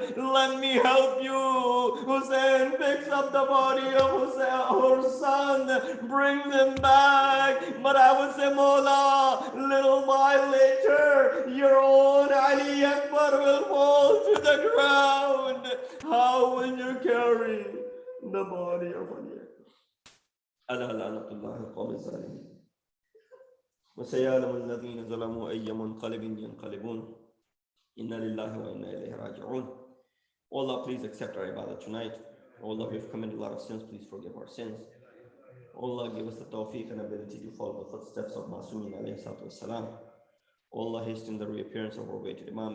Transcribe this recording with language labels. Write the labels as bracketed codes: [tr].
[en] Let me help you. Hussein picks up the body of Hurr's son, brings him back. But I would say, Mawla, little while later, your own Ali Akbar will fall to the ground. How will you carry the body of Ali Akbar? [ar] ألا لعنة الله القوم الظالمين وسيعلم الذين ظلموا أي منقلب ينقلبون إنا لله وإنا إليه راجعون. [en] Oh Allah, please accept our ibadah tonight. Oh Allah, we've committed a lot of sins. Please forgive our sins. Oh Allah, give us the tawfiq and ability to follow the footsteps of Masumin alayhi salatu wassalam. Oh Allah, hasten the reappearance of our weighted Imam.